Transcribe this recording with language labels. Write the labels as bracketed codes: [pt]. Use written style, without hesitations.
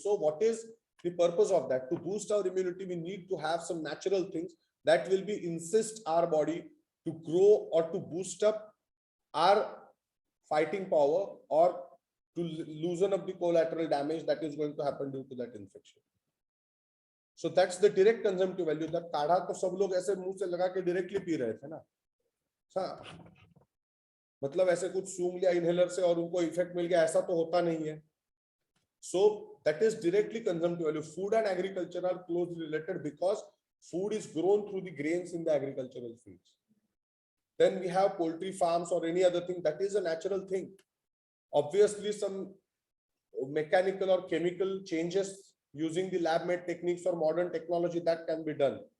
[en] So what is the purpose of that? To boost our immunity, we need to have some natural things that will be insist our body to grow or to boost up our fighting power or to loosen up the collateral damage that is going to happen due to that infection. So that's the direct consumptive value. [hi] That काढ़ा तो सब लोग ऐसे मुंह से लगा के directly P रहे थे ना, मतलब ऐसे कुछ सूंघ लिया inhaler से और उनको effect मिल गया, ऐसा तो होता नहीं है. [en] So that is directly consumptive value. Food and agriculture are closely related because food is grown through the grains in the agricultural fields. Then we have poultry farms or any other thing, that is a natural thing. Obviously, some mechanical or chemical changes using the lab-made techniques or modern technology that can be done.